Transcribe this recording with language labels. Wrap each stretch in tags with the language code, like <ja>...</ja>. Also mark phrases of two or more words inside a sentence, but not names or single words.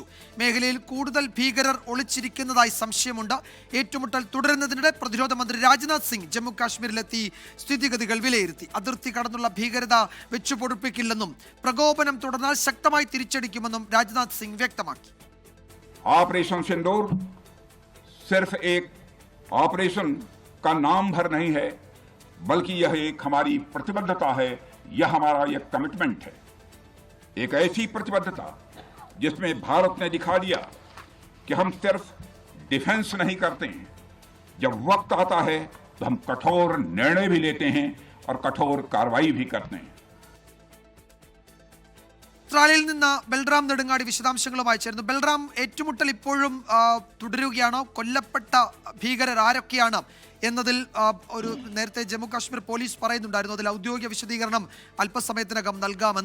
<ml>മേഖലയിൽ കൂടുതൽ ഭീകരർ ഒളിച്ചിരിക്കുന്നതായി സംശയമുണ്ട്. ഏറ്റുമുട്ടൽ തുടരുന്നതിനിടെ പ്രതിരോധ മന്ത്രി രാജ്നാഥ് സിംഗ് ജമ്മു കാശ്മീരിലെത്തി സ്ഥിതിഗതികൾ വിലയിരുത്തി. അതിർത്തി കടന്നുള്ള ഭീകരത വെച്ചുപൊടുപ്പിക്കില്ലെന്നും പ്രകോപനം തുടർന്നാൽ ശക്തമായി തിരിച്ചടിക്കുമെന്നും രാജ്നാഥ് സിംഗ് വ്യക്തമാക്കി.</ml> <hi>ऑपरेशन सिंदूर सिर्फ एक ऑपरेशन का नाम भर नहीं है, बल्कि यह एक हमारी प्रतिबद्धता है, यह हमारा एक कमिटमेंट है. एक ऐसी प्रतिबद्धता जिसमें भारत ने दिखा दिया कि हम सिर्फ डिफेंस नहीं करते हैं, जब वक्त आता है तो हम कठोर निर्णय भी लेते हैं और कठोर कार्रवाई भी करते हैं.</hi> <ml>ത്രാലിൽ നിന്ന് ബൽറാം നെടുങ്ങാടി വിശദാംശങ്ങളുമായി ചേർന്നു. ബൽറാം, ഏറ്റുമുട്ടൽ ഇപ്പോഴും തുടരുകയാണോ? കൊല്ലപ്പെട്ട ഭീകരർ ആരൊക്കെയാണ് എന്നതിൽ ഒരു നേരത്തെ ജമ്മു കാശ്മീർ പോലീസ് പറയുന്നുണ്ടായിരുന്നു, അതിൽ ഔദ്യോഗിക വിശദീകരണം അല്പസമയത്തിനകം നൽകാമെന്ന്.</ml>